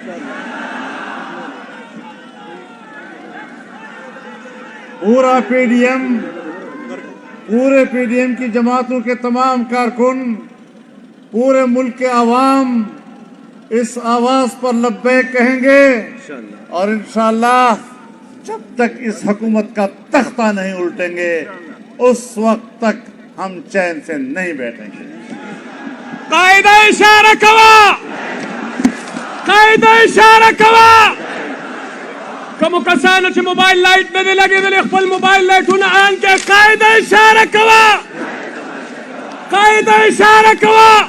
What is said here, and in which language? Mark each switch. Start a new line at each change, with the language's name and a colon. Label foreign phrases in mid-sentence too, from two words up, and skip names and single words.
Urdu: پورے پی ڈی ایم کی جماعتوں کے تمام کارکن، پورے ملک کے عوام اس آواز پر لبیک کہیں گے اور انشاءاللہ جب تک اس حکومت کا تختہ نہیں الٹیں گے اس وقت تک ہم چین سے نہیں بیٹھیں گے.
Pashto: قاعدہ اشارہ کوا، قاعدہ اشارہ کوا. کمو کسانو چې موبایل لایټ نه دی لګېدلی خپل موبایل لایټونه آن کې. قاعده اشاره کوه، قاعده اشاره کوه.